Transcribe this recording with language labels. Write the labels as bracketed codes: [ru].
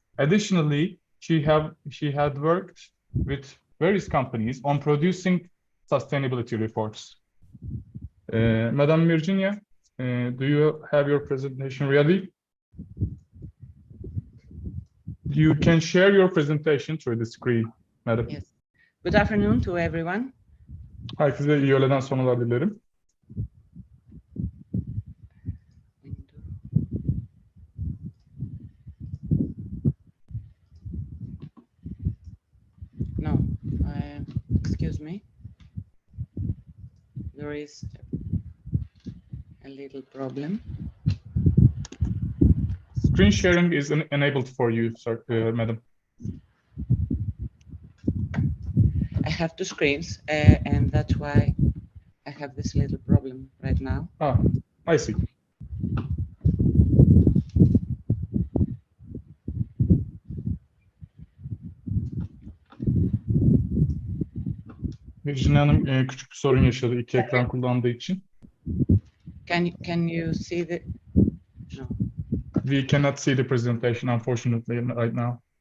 [en] Additionally, she had worked with various companies on producing sustainability reports. Madam Virginia, do you have your presentation ready? You can share your presentation through the screen, madam. Yes. Good afternoon to everyone. [tr] Herkese iyi öğleden sonralar dilerim. [en] No, excuse me. There is a little problem. Screen sharing is enabled for you, sir, madam. I have two screens, and that's why I have this little problem right now. Ah, I see. [tr] Virginia Hanım küçük bir sorun yaşadı iki ekran kullandığı için. [en] Can you see the? No. We cannot see the presentation, unfortunately, right now.